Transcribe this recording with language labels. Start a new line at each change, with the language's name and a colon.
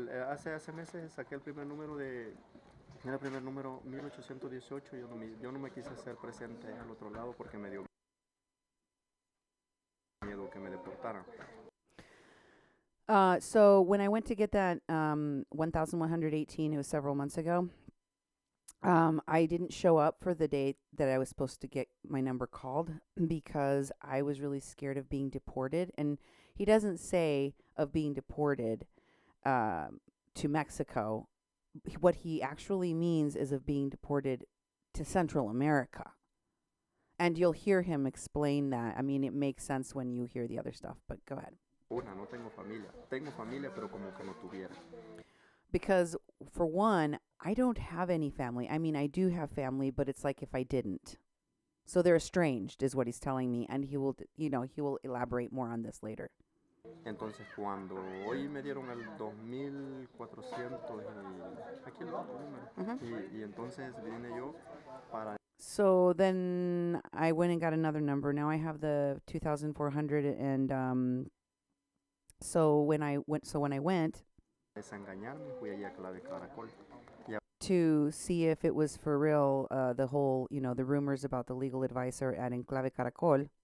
Spanish: Hace meses saqué el primer número era el primer número 1818. Yo no me quise hacer presente al otro lado porque me dio miedo que me deportaran.
English: So when I went to get that 1118, it was several months ago, I didn't show up for the date that I was supposed to get my number called because I was really scared of being deported. And he doesn't say of being deported. to Mexico, what he actually means is of being deported to Central America. And you'll hear him explain that. I mean, it makes sense when you hear the other stuff, but go ahead.
Spanish: No tengo familia. Tengo familia, pero como que no tuviera.
English: Because, for one, I don't have any family. I mean, I do have family, but it's like if I didn't. So they're estranged, is what he's telling me, and he will, he will elaborate more on this later.
Spanish: Entonces, cuando hoy me dieron el 2,400 aquí el otro número, y entonces vine yo para.
English: So then I went and got another number. Now I have the 2,400, and so when I went
Spanish: Desengañarme, fui allá a Clave Caracol.
English: to see if it was for real, the whole, the rumors about the legal advisor at Enclave Caracol.